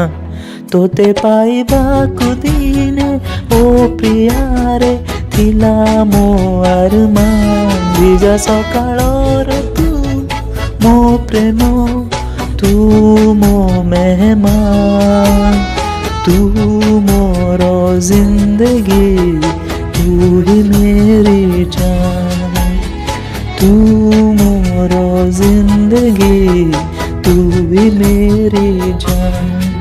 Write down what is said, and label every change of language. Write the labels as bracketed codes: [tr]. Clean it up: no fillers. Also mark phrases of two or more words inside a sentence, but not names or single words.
[or] ତୋତେ ପାଇବାକୁ ଦିନେ ଓ ପ୍ରିୟାରେ ଥିଲା ମୋ ଆରମାନ। ଭିଜା ସକାଳର ତୁ ମୋ ପ୍ରେମ, ତୁ ମୋ ମେହମାନ। ତୁ ମୋର ଜିନ୍ଦଗୀ, [hi] तू ही मेरी जान। [or] तू ମୋର ଜିନ୍ଦଗୀ, [hi] तू ही मेरी जान।